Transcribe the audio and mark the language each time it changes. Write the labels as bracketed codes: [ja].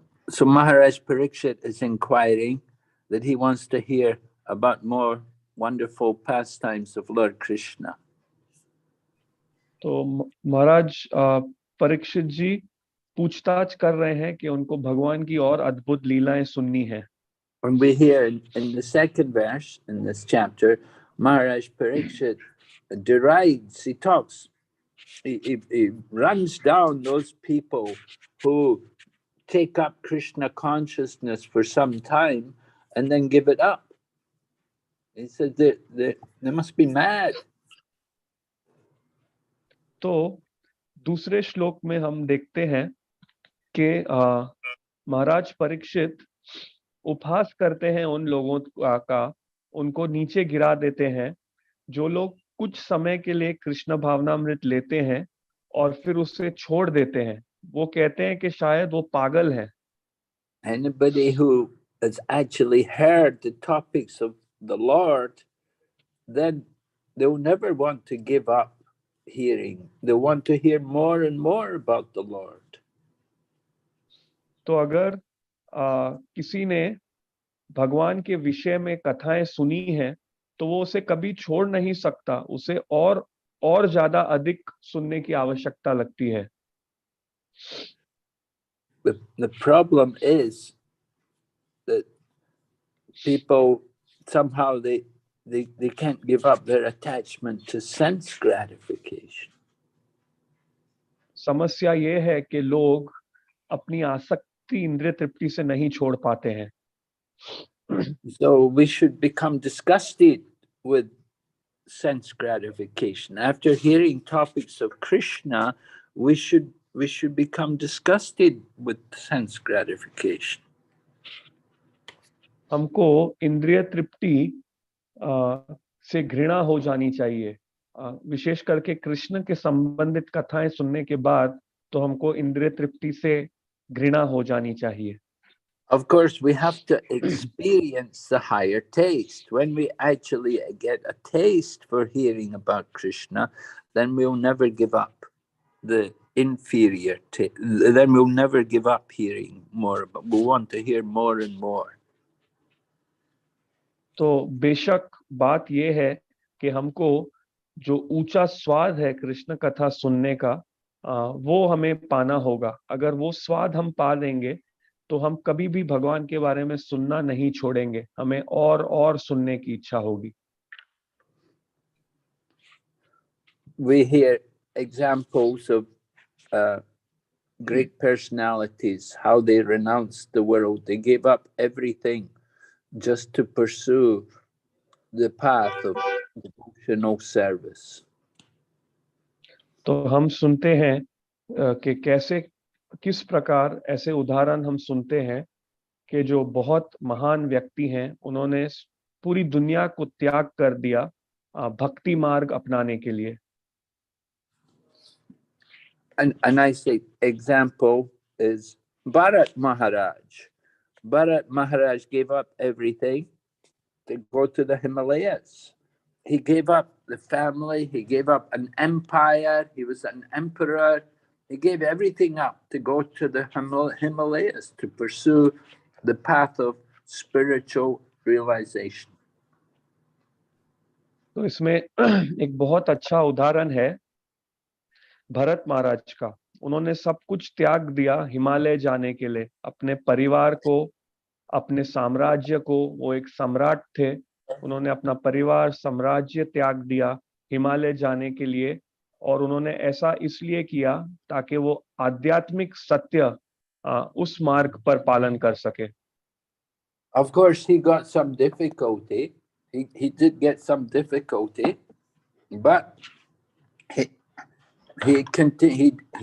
[en] So Maharaj Parikshit is inquiring that he wants to hear about more wonderful pastimes of Lord Krishna. [hi] तो महाराज परीक्षित जी पूछताछ कर रहे हैं कि उनको भगवान की और अद्भुत लीलाएं सुननी है. [en] When we hear in the second verse in this chapter, Maharaj Parikshit derides, he talks, he runs down those people who take up Krishna consciousness for some time and then give it up. He said they must be mad. [hi] तो दूसरे श्लोक में हम देखते हैं कि महाराज परीक्षित उपहास करते हैं उन लोगों का, उनको नीचे गिरा देते हैं जो लोग कुछ समय के लिए कृष्ण भावनामृत लेते हैं और फिर उसे छोड़ देते हैं. वो कहते हैं कि शायद वो पागल हैं. [en] Anybody who has actually heard the topics of the Lord, then they will never want to give up hearing. They want to hear more and more about the Lord. [hi] तो अगर किसी ने भगवान के विषय में कथाएं सुनी हैं तो वो उसे कभी छोड़ नहीं सकता, उसे और ज्यादा अधिक सुनने की आवश्यकता लगती है. [en] The problem is that people somehow they can't give up their attachment to sense gratification. [hi] समस्या ये है कि लोग अपनी आसक्ति इंद्रिय तृप्ति से नहीं छोड़ पाते हैं. [en] So we should become disgusted with sense gratification. After hearing topics of Krishna, we should become disgusted with sense gratification. [hi] हमको इंद्रिय तृप्ति से घृणा हो जानी चाहिए. विशेष करके कृष्ण के संबंधित कथाएं सुनने के बाद तो हमको इंद्रिय तृप्ति से घृणा हो जानी चाहिए. [en] Of course, we have to experience the higher taste. When we actually get a taste for hearing about Krishna, then we'll never give up the inferior taste. Then we'll never give up hearing more, but we want to hear more and more. [hi] तो बेशक बात यह है कि हमको जो ऊंचा स्वाद है कृष्ण कथा सुनने का, वो हमें पाना होगा. अगर वो स्वाद हम पा लेंगे तो हम कभी भी भगवान के बारे में सुनना नहीं छोड़ेंगे. हमें और सुनने की इच्छा होगी. [en] We hear examples of great personalities, how they renounced the world. They gave up everything just to pursue the path of devotional service. [hi] तो हम सुनते हैं कि किस प्रकार ऐसे उदाहरण हम सुनते हैं कि जो बहुत महान व्यक्ति हैं, उन्होंने पूरी दुनिया को त्याग कर दिया भक्ति मार्ग अपनाने के लिए. [en] And I say example is Bharat Maharaj. Bharat Maharaj gave up everything to go to the Himalayas. He gave up the family, he gave up an empire, he was an emperor. He gave everything up to go to the Himalayas to pursue the path of spiritual realization. [hi] तो इसमें एक बहुत अच्छा उदाहरण है भरत महाराज का। उन्होंने सब कुछ त्याग दिया हिमालय जाने के लिए, अपने परिवार को, अपने साम्राज्य को। वो एक सम्राट थे, उन्होंने अपना परिवार साम्राज्य त्याग दिया हिमालय जाने के लिए, और उन्होंने ऐसा इसलिए किया ताकि वो आध्यात्मिक सत्य उस मार्ग पर पालन कर सके। [en] Of course, he got some difficulty. He did get some difficulty, but he continued.